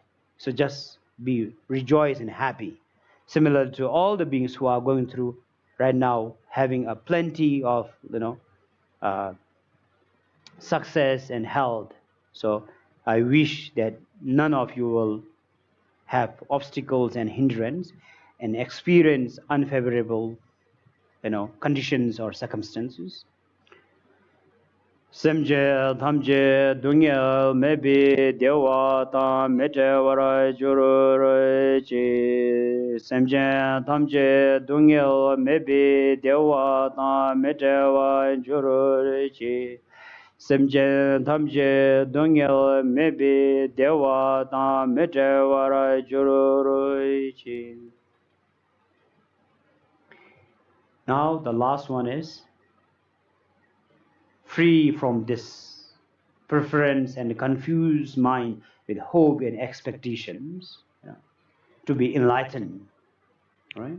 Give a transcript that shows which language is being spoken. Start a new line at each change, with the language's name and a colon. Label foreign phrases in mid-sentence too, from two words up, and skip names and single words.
English: So just be rejoice and happy. Similar to all the beings who are going through right now, having a plenty of, success and health. So I wish that none of you will have obstacles and hindrance and experience unfavorable conditions or circumstances.
Tibetan: སེམས་ཅན་ཐམས་ཅད་སྡུག་བསྔལ་མེད་པའི་བདེ་བ་དམ་པ་དང་མི་འབྲལ་བར་གྱུར་ཅིག. སེམས་ཅན་ཐམས་ཅད་སྡུག་བསྔལ་མེད་པའི་བདེ་བ་དམ་པ་དང་མི་འབྲལ་བ་གྱུར་ཅིག. སེམས་ཅན་ཐམས་ཅད་སྡུག་བསྔལ་མེད་པའི་བདེ་བ་དམ་པ་དང་མི་འབྲལ་བར་གྱུར་ཅིག.
English: Now the last one is free from this preference and confused mind with hope and expectations, to be enlightened, right?